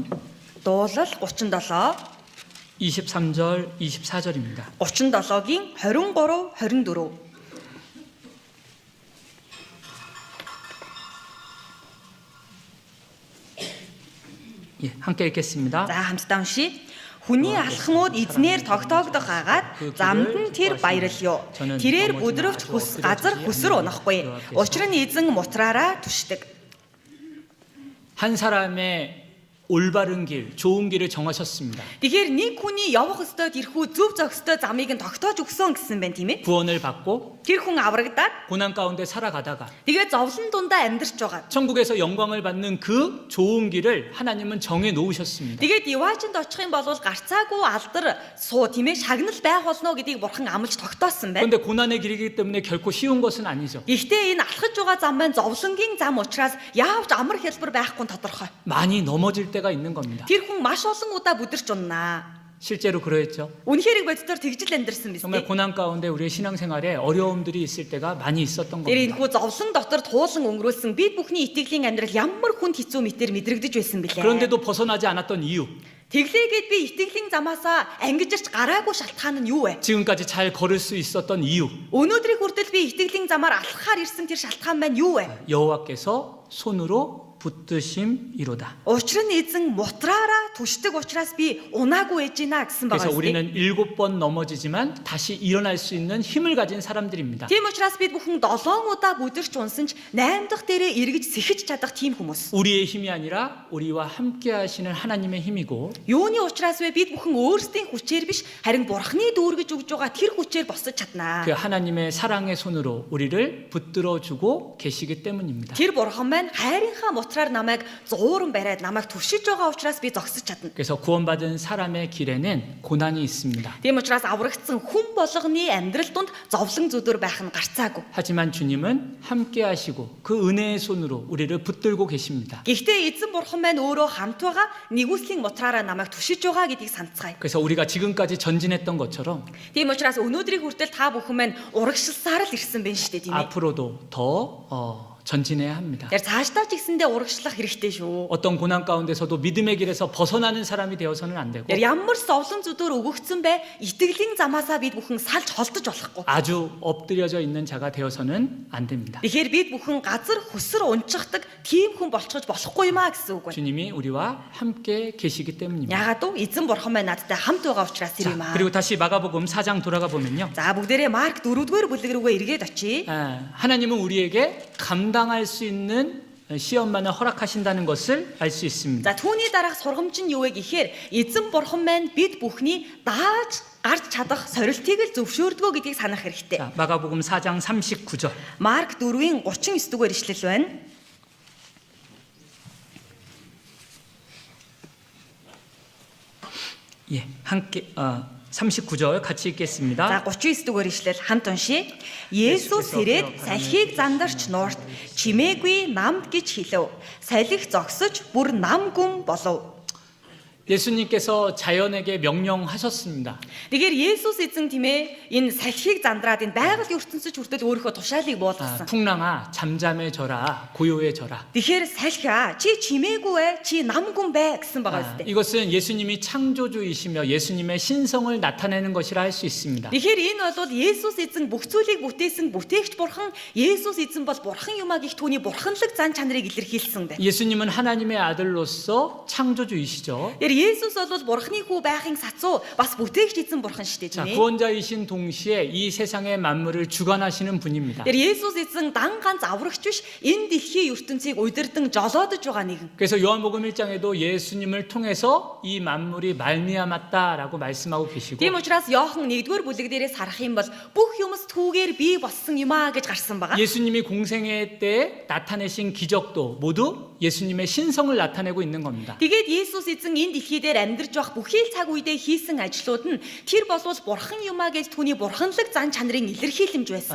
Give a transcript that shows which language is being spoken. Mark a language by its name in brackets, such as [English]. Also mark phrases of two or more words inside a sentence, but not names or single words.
[Mongolian] Дуулал 37 [Korean] 23절 24절입니다. [Mongolian] 37-гийн 23 24. [Korean] 예, 함께 읽겠습니다. [Mongolian] За хамтдаа уншия. Хүний алхмууд эзнээр тогтоогдох агаад замд нь тэр баярлё. Тэрээр бүдрөвч газар хүсэр унахгүй. Учир нь эзэн мутраараа түшдэг. [Korean] 한 사람의 올바른 길, 좋은 길을 정하셨습니다. [Mongolian] Тэгэхээр нэг хүний явах ёстой тэрхүү зөв зохистой замыг нь тогтоож өгсөн гэсэн байна тийм ээ. [Korean] 구원을 받고 [Mongolian] Тэр хүн аврагдаад [Korean] 고난 가운데 살아가다가 [Mongolian] тэгээ зовлон дундаа амьдарч байгаа. [Korean] 천국에서 영광을 받는 그 좋은 길을 하나님은 정해 놓으셨습니다. [Mongolian] Тэгээд Иваачнд очих юм бол гарцаагүй алдар суу тийм ээ шагнал байх болно гэдгийг бурхан амлаж тогтоосон байна. [Korean] 그런데 고난의 길이기 때문에 결코 쉬운 것은 아니죠. [Mongolian] Гэхдээ энэ алхаж байгаа зам маань зовлонгийн зам учраас яавч амар хэлбэр байхгүй нь тодорхой. [Korean] 많이 넘어질 때가 있는 겁니다. [Mongolian] Тэр хүн маш олон удаа бүдэрч уннаа. [Korean] 실제로 그러했죠. [Mongolian] Үнэхээр боддоор тэгж л амьдэрсэн биз [Korean] 정말 [Mongolian] дээ. [Korean] 고난 가운데 우리의 신앙생활에 어려움들이 있을 때가 많이 있었던 [Mongolian] Тэр [Korean] 겁니다. [Mongolian] энэхүү зовлон дотор туулан өнгөрүүлсэн бид бүхний итгэлийн амьдрал ямар хүнд хэцүү мэтэр мэдрэгдэж байсан бэлээ. [Korean] 그런데도 벗어나지 않았던 이유, [Mongolian] Тэглээгээд би итгэлийн замаасаа ангиж ирч гараагүй шалтгаан нь юу вэ? [Korean] 지금까지 잘 걸을 수 있었던 이유, [Mongolian] Өнөөдрийн хүртэл би итгэлийн замаар алхахаар ирсэн тэр шалтгаан маань юу вэ? [Korean] 여호와께서 손으로 붙드심이로다. [Mongolian] Учир нь эзэн мутраараа түшдэг учраас би унаагүй ээж гинэ гэсэн байгаа [Korean] 그래서 [Mongolian] юм. [Korean] 우리는 7번 넘어지지만 다시 일어날 수 있는 힘을 가진 사람들입니다. [Mongolian] Тийм учраас бид бүхэн 7 удаа бүдэрч унсан ч 8 дахь дээрээ эргэж сэхэж чадах тийм хүмүүс. [Korean] 우리의 힘이 아니라 우리와 함께 하시는 하나님의 힘이고 [Mongolian] Юуны учраас вэ бид бүхэн өөрсдийн хүчээр биш харин бурхны дүүргэж өгж байгаа тэр хүчээр босож чаднаа. [Korean] 그 하나님의 사랑의 손으로 우리를 붙들어 주고 계시기 때문입니다. [Mongolian] Тэр бурхан маань хайрынхаа мутраар намайг зууран бариад намайг түшиж байгаа учраас би зогсож чадна. [Korean] 그래서 구원받은 사람의 길에는 고난이 있습니다. [Mongolian] Тийм учраас аврагдсан хүн болгоны амьдрал донд зовлон зүдүр байх нь гарцаагүй. [Korean] 하지만 주님은 함께 하시고 그 은혜의 손으로 우리를 붙들고 계십니다. [Mongolian] Гэхдээ эзэн бурхан маань өөрөө хамт байгаа нэгүслийн мутраараа намайг түшиж байгаа гэдгийг санацгаая. [Korean] 그래서 우리가 지금까지 전진했던 것처럼 [Mongolian] Тийм учраас өнөөдрийн хүртэл та бүхэн маань урагшилсаар л ирсэн байна шүү дээ тийм ээ. [Korean] 앞으로도 더 전진해야 합니다. [Mongolian] Тэр цаашдаа ч гэсэндээ урагшлах хэрэгтэй шүү. [Korean] 어떤 고난 가운데서도 믿음의 길에서 벗어나는 사람이 되어서는 안 되고 [Mongolian] Тэр ямар зовлон зүдүр өгөгдсөн бэ? Итгэлийн замаасаа бид бүхэн салж холдож болохгүй. [Korean] 아주 엎드려져 있는 자가 되어서는 안 됩니다. [Mongolian] Тэгэхээр бид бүхэн газар хөсөр унчихдаг тийм хүн болчихж болохгүй юм а гэсэн үг байна. [Korean] 주님이 우리와 함께 계시기 때문입니다. [Mongolian] Яагаад вэ? Эзэн бурхан маань надтай хамт байгаа учраас тэр юм [Korean] 자, [Mongolian] аа. [Korean] 그리고 다시 마가복음 4장 돌아가 보면요. [Mongolian] За бүгдээрээ Марк 4-р бүлэг рүүгээ эргээд очие. [Korean] 하나님은 우리에게 감당할 수 있는 시험만을 허락하신다는 것을 알 수 있습니다. [Mongolian] За түүний дараах сургамж нь юу вэ гэхээр эзэн бурхан маань бид бүхний дааж гарч чадах сорилтыг л зөвшөөрдгөө гэдгийг санах хэрэгтэй. [Korean] 자, 마가복음 4장 39절. [Mongolian] Марк 4-ийн 39-р ишлэл байна. [Korean] 예, 함께 39절 같이 읽겠습니다. [Mongolian] За 39-р ишлэл хамт уншия. Есүс ирээд салхийг зандарч нуурт чимээгүй намд гэж хэлв. Салхи зогсож бүр нам гүн болов. [Korean] 예수님께서 자연에게 명령하셨습니다. [Mongolian] Тэгэхээр Есүс эзэн тийм ээ энэ салхийг зандраад энэ байгаль ертөнцөд хүртэл өөрийнхөө тушаалыг буулгасан. [Korean] 풍랑아 잠잠해져라 고요해져라. [Mongolian] Тэгэхээр салхиа чи чимээгүй вэ? Чи намгүн бэ гэсэн байгаа үстэй. [Korean] 이것은 예수님이 창조주이시며 예수님의 신성을 나타내는 것이라 할 수 있습니다. [Mongolian] Тэгэхээр энэ бол Есүс эзэн бүх зүйлийг бүтээсэн бүтээгч бурхан, Есүс эзэн бол бурхан юмаа гих түүний бурханлаг зан чанарыг илэрхийлсэн бэ. [Korean] 예수님은 하나님의 아들로서 창조주이시죠. [Mongolian] Есүс бол бурхны хүү байхын сацуу бас бүтээгч эзэн бурхан шүү дээ [Korean] 자, [Mongolian] тийм ээ. [Korean] 구원자이신 동시에 이 세상의 만물을 주관하시는 분입니다. [Mongolian] Тэр Есүс эзэн дан ганц аврагч биш энэ дэлхийн ертөнцийг удирдан жолоодож байгаа нэгэн. [Korean] 그래서 요한복음 1장에도 예수님을 통해서 이 만물이 말미암았다라고 말씀하고 계시고 [Mongolian] Тийм учраас Иохан 1-р бүлэг дээрээс харах юм бол бүх юмс түүгээр бий болсон юм а гэж гарсан байгаа. [Korean] 예수님이 공생애 때 나타내신 기적도 모두 예수님의 신성을 나타내고 있는 겁니다. [Mongolian] Тэгээд Есүс эзэн энэ дэлхий дээр амьдарч байх бүхий л цаг үедээ хийсэн ажлууд нь тэр болвол бурхан юм а гэж түүний бурханлаг зан чанарын илэрхийлэмж байсан.